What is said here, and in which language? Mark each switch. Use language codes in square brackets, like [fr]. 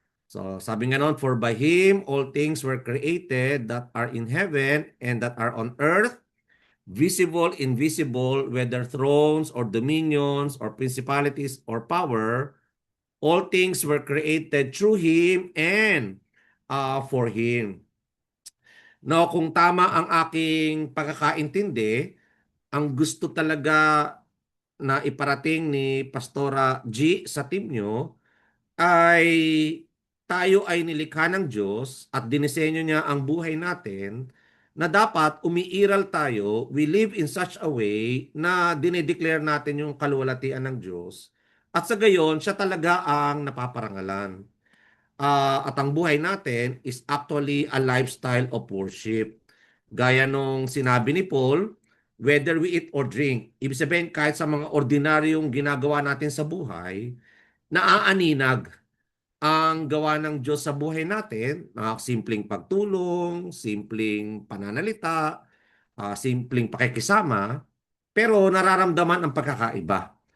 [en] So, [tl] sabi nga noon, [en] for by Him all things were created that are in heaven and that are on earth, visible, invisible, whether thrones or dominions or principalities or power, all things were created through Him and for Him. [tl] No, kung tama ang aking pagkakaintindi, ang gusto talaga na iparating ni Pastora G sa team nyo ay tayo ay nilikha ng Diyos at dinisenyo niya ang buhay natin na dapat umiiral tayo, [en] we live in such a way [tl] na dinedeclare natin yung kaluwalhatian ng Diyos at sa gayon siya talaga ang napaparangalan. At ang buhay natin [en] is actually a lifestyle of worship. [tl] Gaya nung sinabi ni Paul, [en] whether we eat or drink, [tl] ibig sabihin kahit sa mga ordinaryong ginagawa natin sa buhay, naaaninag ang gawa ng Diyos sa buhay natin, simpleng pagtulong, simpleng pananalita, simpleng pakikisama, pero nararamdaman ang pagkakaiba.